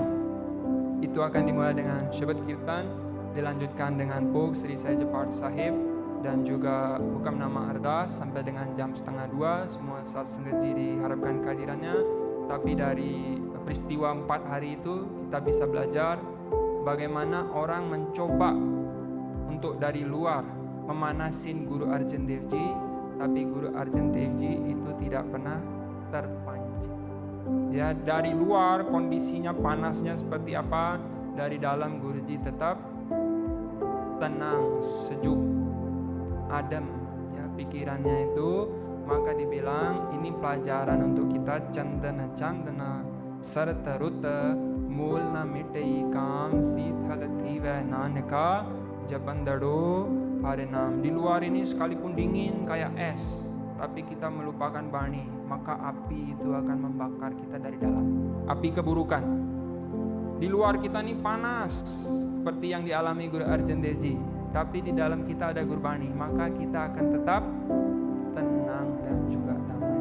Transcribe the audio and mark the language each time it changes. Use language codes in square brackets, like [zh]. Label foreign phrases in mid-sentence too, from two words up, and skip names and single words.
[id] Itu akan dimulai dengan Shabad Kirtan, dilanjutkan dengan Bhog Sri Sai Japad Sahib, dan juga Hukam Nama Ardas sampai dengan jam 1:30. Semua saat sengaji diharapkan kehadirannya. Tapi dari peristiwa 4 hari itu kita bisa belajar bagaimana orang mencoba untuk dari luar memanasin Guru Arjan Dev Ji, tapi Guru Arjan Dev Ji itu tidak pernah terpancing. Ya, dari luar kondisinya panasnya seperti apa, dari dalam Guruji tetap tenang, sejuk, adem ya pikirannya itu. Maka dibilang ini pelajaran untuk kita [pa] ਚੰਦਨ ਸਰਦ ਰੁਤਿ ਮੂਲਿ ਨ ਮਿਟੈ ਘਾਮ ਸੀਤਲ ਥੀਵੈ ਨਾਨਕਾ ਜਪੰਦੜੋ ਹਰਿਨਾਮ. [id] Di luar ini sekalipun dingin kayak es, tapi kita melupakan bani, maka api itu akan membakar kita dari dalam. Api keburukan. Di luar kita ini panas seperti yang dialami Guru Arjan Devji, tapi di dalam kita ada Gurbani, maka kita akan tetap tenang dan juga damai.